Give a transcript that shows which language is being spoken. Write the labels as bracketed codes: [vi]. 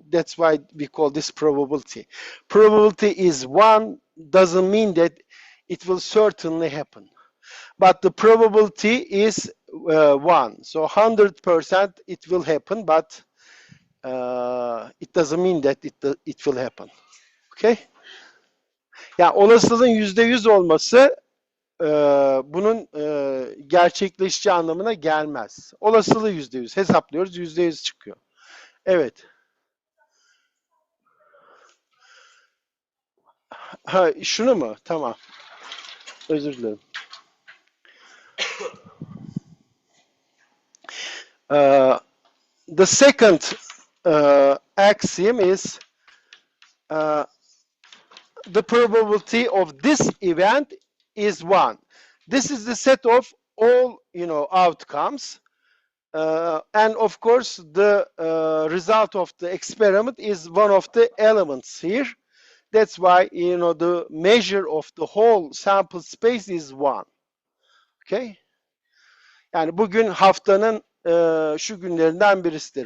[en] That's why we call this probability. Probability is 1, doesn't mean that it will certainly happen. But the probability is 1. So 100% it will happen, but it doesn't mean that it will happen. Okay? [tr] Yani olasılığın %100 olması bunun gerçekleşeceği anlamına gelmez. Olasılığı %100 hesaplıyoruz, %100 çıkıyor. Evet. Ha, şunu mu? Tamam. Özür dilerim. [en] The second axiom is the probability of this event is 1. This is the set of all outcomes, and of course the result of the experiment is one of the elements here. That's why the measure of the whole sample space is 1. Okay? [tr] Yani bugün haftanın şu günlerinden birisidir.